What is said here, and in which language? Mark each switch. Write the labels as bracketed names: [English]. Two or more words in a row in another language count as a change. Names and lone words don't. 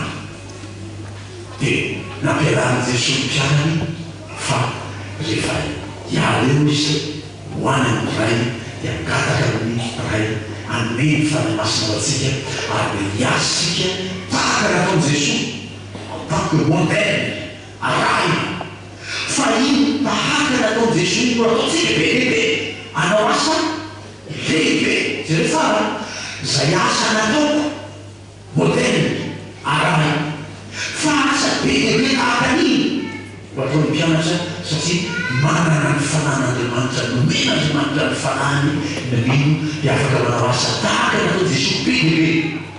[Malagasy] Dia nampiarahana Jesosy mpianany fa rehefa hiala eo izy hoany amin'ny ray dia angataka amin'ny ray anome ny fanamasina ao antsika ary hiasika tahaka nataony Jesosy [French] tant que modèle [Malagasy] arahy. Fa io tahaka nataony Jesosy no ataontsika be lehibe anao asa lehibe. Jereo tsara zay asa nataoko modèle arahy fa asa be lehibe tahaka an'iny ho ataony mpianatra satria manana ny fanan'Andriamanitra nomen'Andriamanitra ny fanahany namino dia afaka manao asa tahaka nataony Jesosy be lehibe.